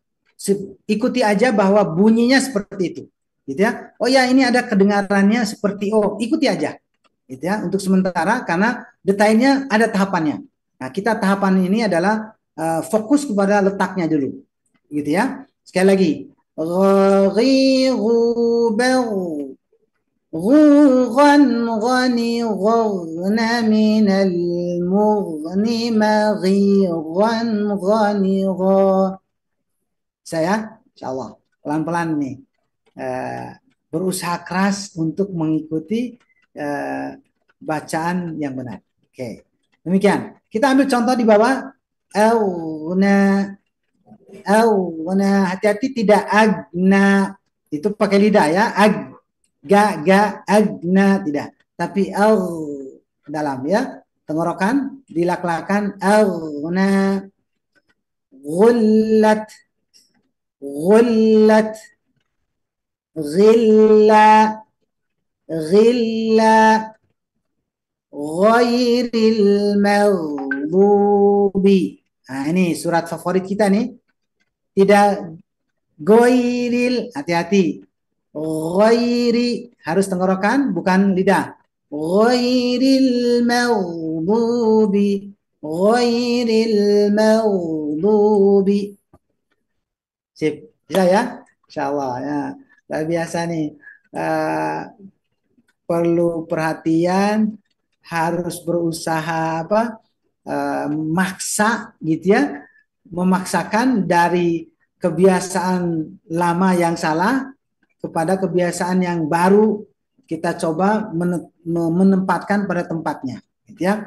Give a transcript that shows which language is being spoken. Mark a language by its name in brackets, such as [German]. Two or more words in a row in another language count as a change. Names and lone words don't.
[Indonesian] Ikuti aja bahwa bunyinya seperti itu, gitu ya. Oh ya, ini ada kedengarannya seperti oh, ikuti aja, gitu ya. Untuk sementara karena detailnya ada tahapannya. Nah, kita tahapan ini adalah fokus kepada letaknya dulu, gitu ya. Sekali lagi, غوغا غني غغن من المغن مغيغا غنيغا. Saya [Arabic] insya Allah [Indonesian] pelan-pelan nih berusaha keras untuk mengikuti bacaan yang benar. Oke, demikian. Kita ambil contoh di bawah. Hati-hati tidak agna, itu pakai lidah ya. Agna tidak, tapi dalam ya, tenggorokan dilak-lakan. [Arabic] Aghna ghullat ghullat ghilla ghilla ghairil maghdubi. [Indonesian] Nah, ini surat favorit kita nih. Tidak ghairil, hati-hati. Ghairi harus tenggorokan bukan lidah. [Arabic] Ghairil maghdubi ghairil maghdubi. [Indonesian] Sip, bisa ya? Insyaallah ya. Luar biasa nih. Perlu perhatian, harus berusaha maksa gitu ya, memaksakan dari kebiasaan lama yang salah kepada kebiasaan yang baru, kita coba menempatkan pada tempatnya, gitu ya.